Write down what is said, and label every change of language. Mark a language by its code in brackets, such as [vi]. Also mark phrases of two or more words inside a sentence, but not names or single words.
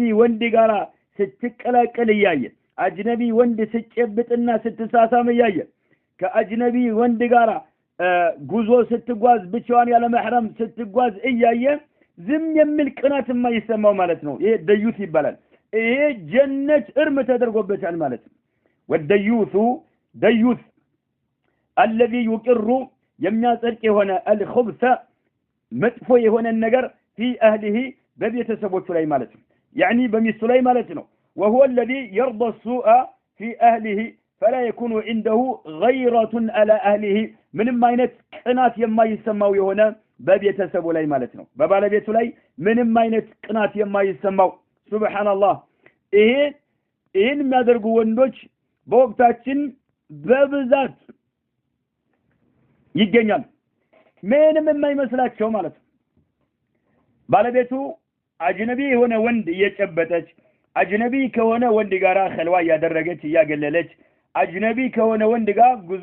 [am] ወንድ ጋራ ስትቀላቀል ያየ አጅነቢ ወንድ ሲጨብጥና ስትሳሳም ያየ ከአጅነቢ ወንድ ጋራ ጉዞ ስትጓዝ ብቻዋን ያለ መህረም ስትጓዝ እያየ ዝም የሚል ቅናት የማይሰማው ማለት ነው ይሄ ደዩስ ይባላል ይሄ ጀነት እርም ተደርጎበታል ማለት ነው ወደዩሱ ደዩስ [ar] الذي يقر [am] የሚያጸድቅ የሆነ الخبث መጥፎ የሆነ ነገር [ar] في اهله [am] በቤተሰቦቹ ላይ ማለት ነው يعني በሚስቱ ላይ ማለት ነው [ar] وهو الذي يرضى السوء في اهله فلا يكون عنده غيرة على اهله [am] ምንም አይነት ቅናት የማይሰማው የሆነ በቤተሰቡ ላይ ማለት ነው በባለቤቱ ላይ ምንም አይነት ቅናት የማይሰማው ሱብሃንአላህ ይሄን የሚያደርጉ ወንዶች በወቅታችን በብዛት ይገኛል ምንም የማይመስላቸው ማለት ነው ባለቤቱ አጅነቢ የሆነ ወንድ እየጨበጠች አጅነቢ ከሆነ ወንድ ጋራ ኸልዋ ያደረገች ያገለለች አጅነቢ ከሆነ ወንድ ጋር ጉዞ